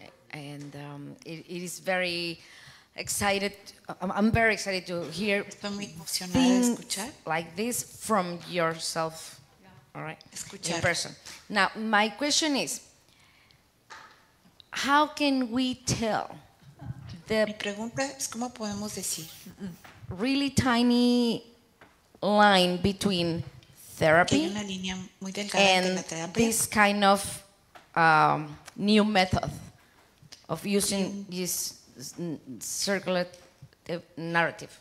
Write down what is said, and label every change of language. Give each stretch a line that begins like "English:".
English: And it is very excited. I'm very excited to hear things like this from yourself. All right, in person. Now, my question is, how can we tell the
Spanish: Mi pregunta es cómo podemos decir
English: really tiny line between therapy and this kind of new method of using this circular narrative?